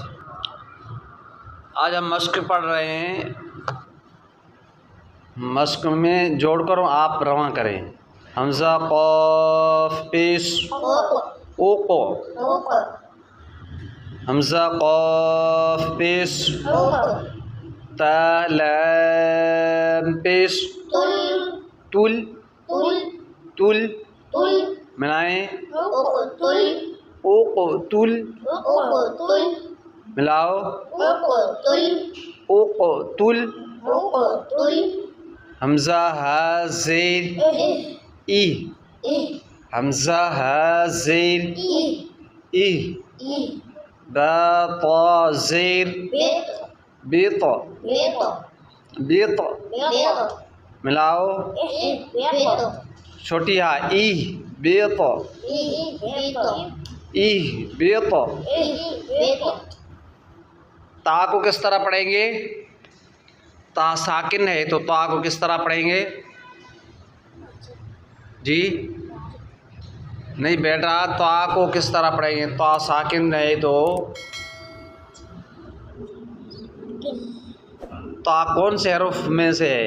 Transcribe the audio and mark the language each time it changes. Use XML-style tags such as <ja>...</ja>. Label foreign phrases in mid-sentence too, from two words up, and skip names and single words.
<ur>آج ہم مشق پڑھ رہے ہیں. مشق میں جوڑ کر آپ رواں کریں. حمزہ قاف پیش اوقو. حمزہ قاف پیش تا لام پیش تل. تل ملائیں. اوقو تل ملاؤ. اوقو تل. حمزہ ہا زیر ای. حمزہ ہا زیر ای. با طا زیر بیط. بیط ملاؤ. چھوٹی ہا ای بیط. ای بیط. تا کو کس طرح پڑھیں گے؟ تا ساکن ہے تو تا کو کس طرح پڑھیں گے؟ جی نہیں بیٹا، تا کو کس طرح پڑھیں گے؟ تا ساکن ہے تو تا کون سے حروف میں سے ہے؟</ur>